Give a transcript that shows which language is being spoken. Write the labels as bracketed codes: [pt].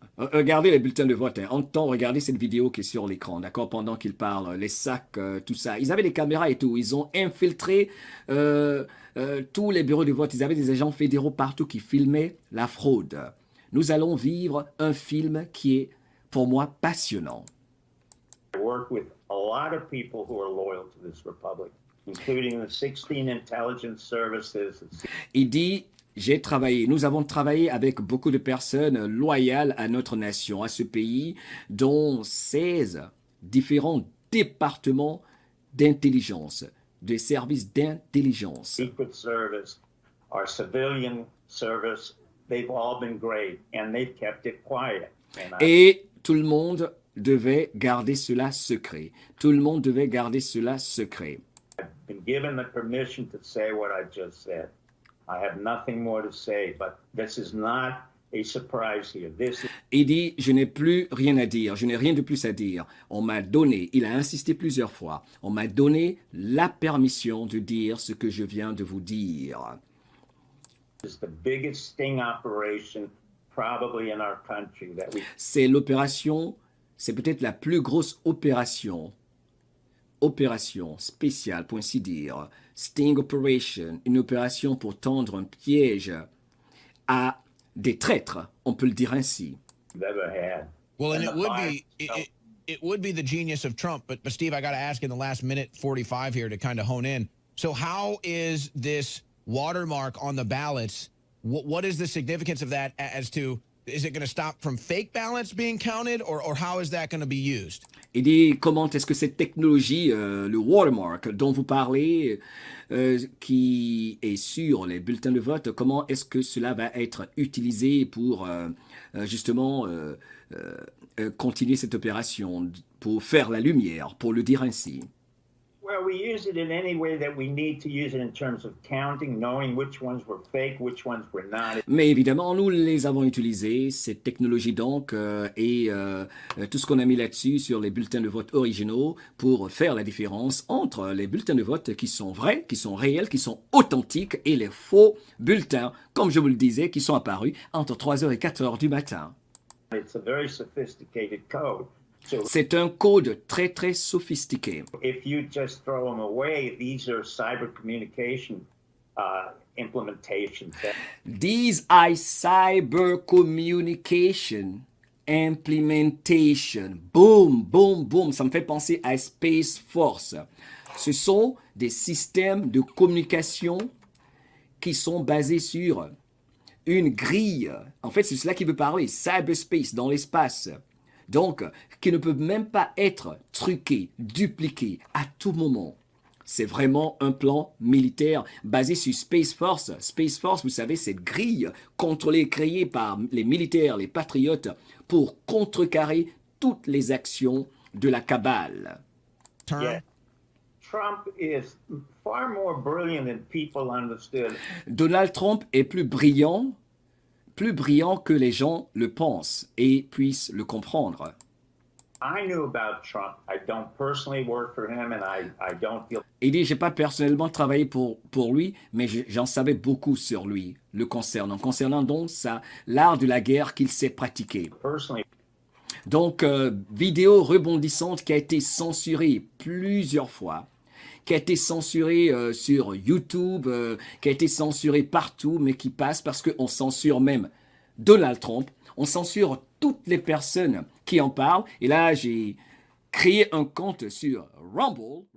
[fr] Regardez les bulletins de vote. En temps, regardez cette vidéo qui est sur l'écran, d'accord, pendant qu'ils parlent, les sacs, tout ça. Ils avaient des caméras et tout. Ils ont infiltré tous les bureaux de vote. Ils avaient des agents fédéraux partout qui filmaient la fraude. Nous allons vivre un film qui est, pour moi, passionnant. [en] work with a lot of people who are loyal to this Republic, including the 16 intelligence services. [fr] Il dit, nous avons travaillé avec beaucoup de personnes loyales à notre nation, à ce pays, dont 16 différents départements d'intelligence, des services d'intelligence. [en] Secret Service, our civilian service, they've all been great, and they've kept it quiet. And [fr] Et tout le monde devait garder cela secret. Tout le monde devait garder cela secret. [en] I've been given the permission to say what I just said. I have nothing more to say, but this is not a surprise here. This is [fr] Il dit, je n'ai plus rien à dire, je n'ai rien de plus à dire. On m'a donné, il a insisté plusieurs fois, on m'a donné la permission de dire ce que je viens de vous dire. [en] the biggest sting operation probably in our country that we [fr] C'est l'opération, c'est peut-être la plus grosse opération spéciale, pour ainsi dire, Sting Operation, une opération pour tendre un piège à des traîtres, on peut le dire ainsi. [en] have ever had. well, and And it the would Biden- be it would be the genius of Trump. But Steve, I got to ask in the last minute 45 here to kind of hone in. So, how is this watermark on the ballots? What is the significance of that as to? Is it going to stop from fake ballots being counted, or how is that going to be used? [fr] Il dit comment est-ce que cette technologie, le watermark dont vous parlez, qui est sur les bulletins de vote, comment est-ce que cela va être utilisé pour justement continuer cette opération, pour faire la lumière, pour le dire ainsi? [en] Well, we use it in any way that we need to use it in terms of counting, knowing which ones were fake, which ones were not. [fr] Mais évidemment, nous les avons utilisés, cette technologie donc, et tout ce qu'on a mis là-dessus sur les bulletins de vote originaux pour faire la différence entre les bulletins de vote qui sont vrais, qui sont réels, qui sont authentiques et les faux bulletins, comme je vous le disais, qui sont apparus entre 3h et 4h du matin. [en] It's a very sophisticated code. So [fr] C'est un code très très sophistiqué. [en] if you just throw them away, these are cyber communication implementations. These are cyber communication implementation. Boom, boom, boom. [fr] Ça me fait penser à Space Force. Ce sont des systèmes de communication qui sont basés sur une grille. En fait, c'est cela qui veut parler, cyberspace, dans l'espace. Donc, qui ne peuvent même pas être truqués, dupliqués à tout moment. C'est vraiment un plan militaire basé sur Space Force. Space Force, vous savez, cette grille contrôlée, créée par les militaires, les patriotes, pour contrecarrer toutes les actions de la cabale. [en] Yeah. Trump is far more brilliant than people understood. [fr] Donald Trump est plus brillant que les gens le pensent et puissent le comprendre. [en] I knew about Trump. I don't personally work for him and I don't feel... [fr] Il dit, j'ai pas personnellement travaillé pour lui, mais j'en savais beaucoup sur lui, le concernant donc l'art de la guerre qu'il sait pratiquer. [en] Personally. [fr] Donc, vidéo rebondissante qui a été censurée plusieurs fois, qui a été censurée sur YouTube, qui a été censurée partout, mais qui passe parce qu'on censure même Donald Trump, on censure toutes les personnes qui en parlent. Et là, j'ai créé un compte sur Rumble.